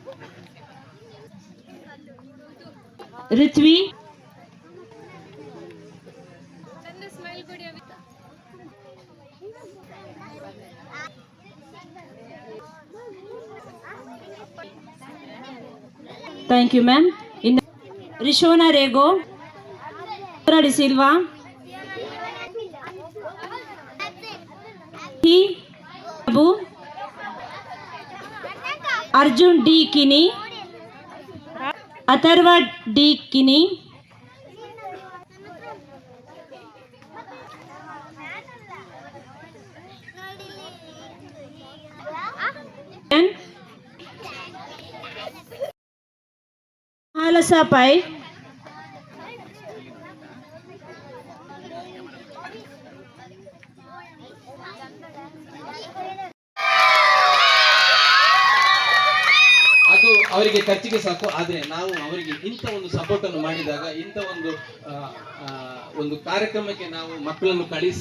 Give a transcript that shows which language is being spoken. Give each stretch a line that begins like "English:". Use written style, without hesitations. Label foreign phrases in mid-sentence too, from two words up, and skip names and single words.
English: ऋत्वी, thank you ma'am. इन रिशोना रेगो, डिसिल्वा, अबू, अर्जुन डी किनी, अथर्वा डी किनी, हालसा पाई,
Kannada: ಅದು ಅವರಿಗೆ ಖರ್ಚಿಗೆ ಸಾಕು. ಆದರೆ ನಾವು ಅವರಿಗೆ ಇಂಥ ಒಂದು ಸಪೋರ್ಟ್ ಅನ್ನು ಮಾಡಿದಾಗ, ಇಂಥ ಒಂದು ಕಾರ್ಯಕ್ರಮಕ್ಕೆ ನಾವು ಮಕ್ಕಳನ್ನು ಕಳಿಸಿ